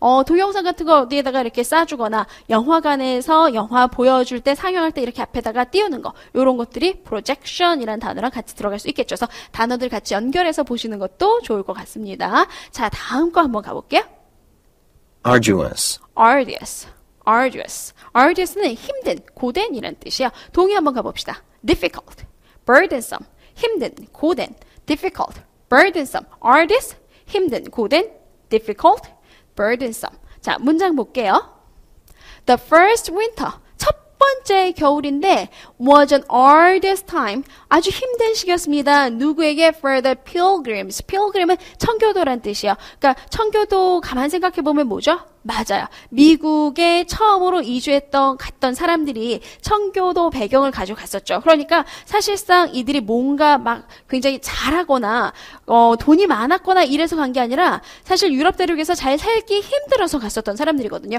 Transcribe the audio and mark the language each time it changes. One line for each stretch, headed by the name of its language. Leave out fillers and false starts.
Korean: 동영상 같은 거 어디에다가 이렇게 쏴주거나 영화관에서 영화 보여줄 때 상영할 때 이렇게 앞에다가 띄우는 거, 이런 것들이 projection이라는 단어랑 같이 들어갈 수 있겠죠. 그래서 단어들 같이 연결해서 보시는 것도 좋을 것 같습니다. 자, 다음 거 한번 가볼게요.
English: Arduous. Arduous. arduous.
Korean: arduous는 힘든, 고된이라는 뜻이에요. 동의 한번 가봅시다.
English: difficult, burdensome,
Korean: 힘든, 고된,
English: difficult, burdensome, arduous, 힘든, 고된, difficult, burdensome.
Korean: 자, 문장 볼게요.
English: The first winter,
Korean: 첫 번째 겨울인데
English: was an arduous time,
Korean: 아주 힘든 시기였습니다. 누구에게?
English: For the pilgrims.
Korean: pilgrim은 청교도란 뜻이에요. 그러니까 청교도 가만 생각해보면 뭐죠? 맞아요. 미국에 처음으로 갔던 사람들이 청교도 배경을 가지고 갔었죠. 그러니까 사실상 이들이 뭔가 막 굉장히 잘하거나 돈이 많았거나 이래서 간 게 아니라 사실 유럽 대륙에서 잘 살기 힘들어서 갔었던 사람들이거든요.